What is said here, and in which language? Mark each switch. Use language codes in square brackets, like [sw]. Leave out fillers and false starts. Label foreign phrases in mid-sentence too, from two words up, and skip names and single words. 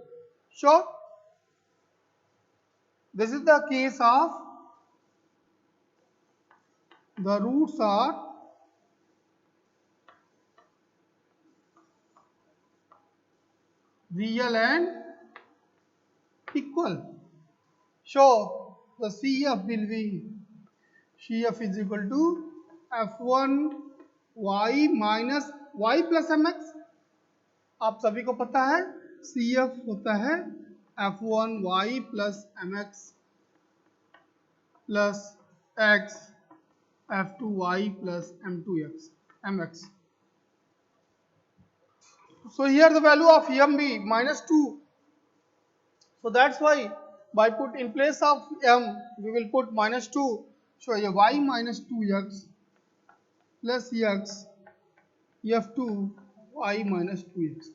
[en] So this is the case of the roots are real and equal. So the CF will be CF is equal to F1 y minus y plus mx. [hi] आप सभी को पता है CF होता है [en] F1 y plus mx plus x F2 y plus m2 x mx. So here the value of m be minus 2. So that's why by put in place of m we will put minus 2. So here y minus 2x plus x f2 y minus 2x.